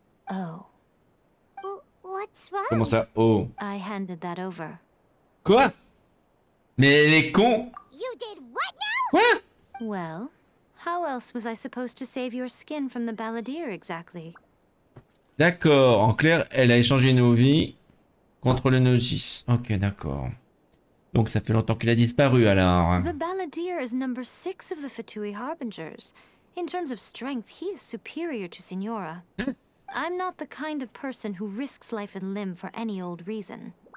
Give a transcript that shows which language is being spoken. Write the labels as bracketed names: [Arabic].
[English] Oh. What's wrong? [French] Comment ça? Oh. [English] I handed that over. [French] Quoi? Mais elle est con? [English] You did what now? [French] Quoi? [English] Well, how else was I supposed to save your skin from the balladeer exactly? [French] D'accord, en clair, elle a échangé nos vies contre le Gnosis. Ok, d'accord. Donc ça fait longtemps qu'il a disparu alors. [English] The balladeer is number 6 of the Fatui Harbingers. In terms of strength, he is superior to Signora. I'm not the kind of person who risks life and limb for any old reason.